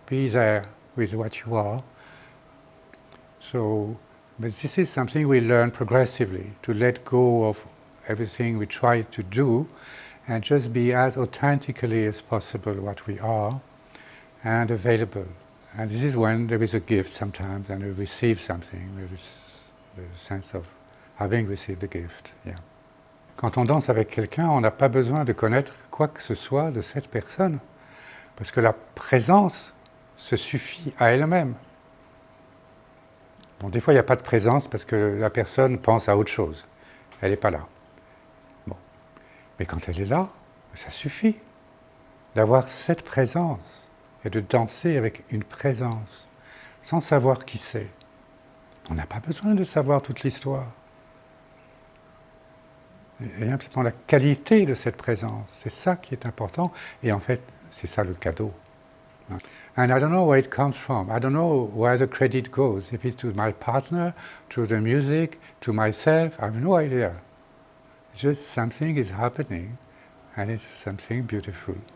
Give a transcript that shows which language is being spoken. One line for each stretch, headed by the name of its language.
English: Be there with what you are. But this is something we learn progressively, to let go of everything we try to do and just be as authentically as possible what we are and available. And this is when there is a gift sometimes, and we receive something. There is the sense of having received the gift. Yeah.
French: Quand on danse avec quelqu'un, on n'a pas besoin de connaître quoi que ce soit de cette personne. Parce que la présence se suffit à elle-même. Bon, des fois, il n'y a pas de présence parce que la personne pense à autre chose. Elle n'est pas là. Bon. Mais quand elle est là, ça suffit d'avoir cette présence et de danser avec une présence, sans savoir qui c'est. On n'a pas besoin de savoir toute l'histoire. Et simplement la qualité de cette présence, c'est ça qui est important. Et en fait, c'est ça le cadeau.
English: And I don't know where it comes from. I don't know where the credit goes. If it's to my partner, to the music, to myself, I have no idea. Just something is happening, and it's something beautiful.